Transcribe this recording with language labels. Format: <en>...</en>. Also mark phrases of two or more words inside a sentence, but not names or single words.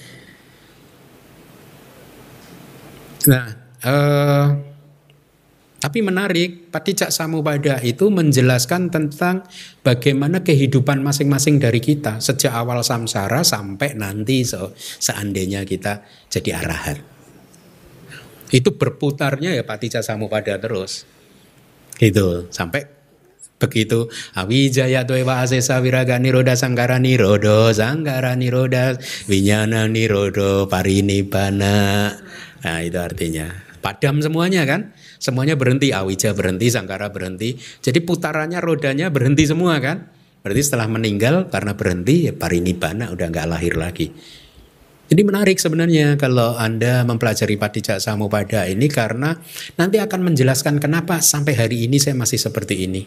<id>Nah, tapi menarik, Paticcasamuppada itu menjelaskan tentang bagaimana kehidupan masing-masing dari kita sejak awal samsara sampai nanti seandainya kita jadi arahat. Itu berputarnya ya Paticcasamuppada terus. Gitu, sampai begitu</id> <pi>awijaya dewa asesa viraga niroda sanggara niroda winyana nirodo parinibbana.</pi> <id>Nah itu artinya padam semuanya kan, semuanya berhenti, awija berhenti, sangkara berhenti, jadi putarannya rodanya berhenti semua kan. Berarti setelah meninggal karena berhenti ya parinibbana, udah nggak lahir lagi. Jadi menarik sebenarnya kalau Anda mempelajari Paticcasamuppada ini, karena nanti akan menjelaskan kenapa sampai hari ini saya masih seperti ini.</id>